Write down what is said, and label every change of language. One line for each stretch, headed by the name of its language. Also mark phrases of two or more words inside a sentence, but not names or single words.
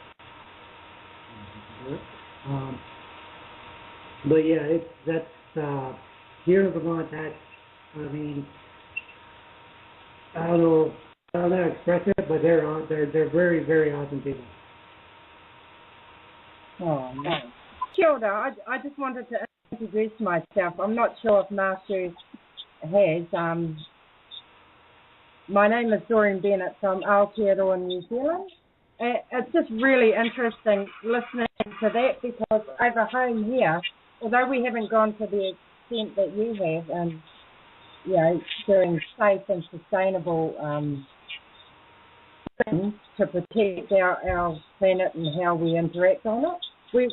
English: But yeah, that's here in Vermont. I don't know how to express it, but they're very, very awesome people. Oh, nice.
Māori: Kia ora.
English: I just wanted to introduce myself. I'm not sure if Mashu has. My name is Doreen Bennett from Aotearoa, New Zealand. And it's just really interesting listening to that because over home here, although we haven't gone to the extent that you have and doing safe and sustainable things to protect our planet and how we interact on it.